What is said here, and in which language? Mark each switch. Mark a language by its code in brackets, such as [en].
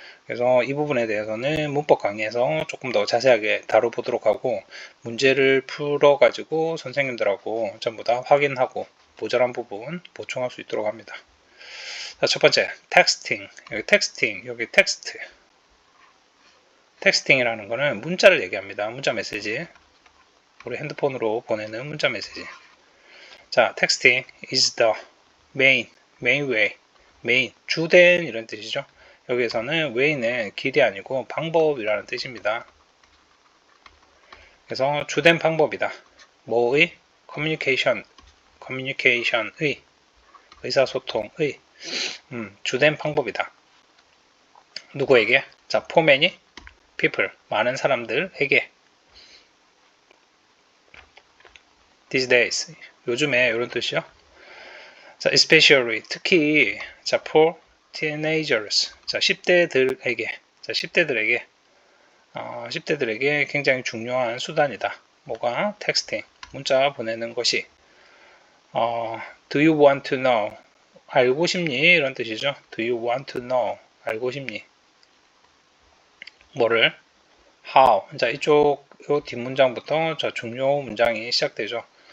[ko] 그래서 이 부분에 대해서는 문법 강의에서 조금 더 자세하게 다뤄보도록 하고 문제를 풀어가지고 선생님들하고 전부 다 확인하고 모자란 부분 보충할 수 있도록 합니다. 자, 첫 번째, 텍스팅. 여기 텍스트. 텍스팅이라는 거는 문자를 얘기합니다. 문자 메시지. 우리 핸드폰으로 보내는 문자 메시지. [en] 자, texting is the main way. [ko] 주된 이런 뜻이죠. 여기에서는 way는 길이 아니고 방법이라는 뜻입니다. 그래서 주된 방법이다. 뭐의? communication의 의사소통의 주된 방법이다. 누구에게? 자, [en] for many people [ko] 많은 사람들에게 [en] these days [ko] 요즘에 이런 뜻이요. 자, especially 특히 자, [en] for teenagers [ko] 자, 10대들에게 자, 10대들에게 굉장히 중요한 수단이다. 뭐가? 텍스팅 문자 보내는 것이 [en] do you want to know [ko] 알고 싶니? 이런 뜻이죠. [en] do you want to know [ko] 알고 싶니? 뭐를? how 자, 이쪽 요 뒷문장부터 자, 중요 문장이 시작되죠.